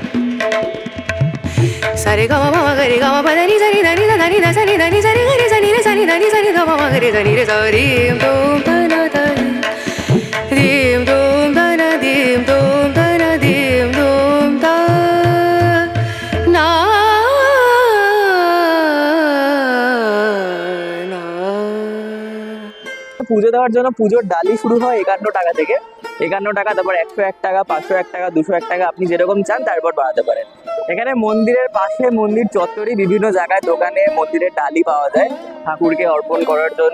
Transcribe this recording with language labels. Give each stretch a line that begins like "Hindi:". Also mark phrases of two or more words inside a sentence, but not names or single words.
Bangla: Sare gama mama gari gama pa da ni sa ni da ni da ni da sa ni da ni sa ni ga ni sa ni da sa ni da ni re sa dim dum da na da dim dum da na dim dum da na dim dum da na na. পুজো দেওয়ার জন্য পুজোর ডালি শুরু হয় 51 টাকা থেকে। 51 টাকা, তারপর 101 টাকা, 501 টাকা, 201 টাকা, আপনি যেরকম চান তারপর বাড়াতে পারেন। এখানে মন্দিরের পাশে মন্দির চত্বরে বিভিন্ন জায়গায় দোকানে মন্দিরের ডালি পাওয়া যায় ঠাকুরকে অর্পণ করার জন্য।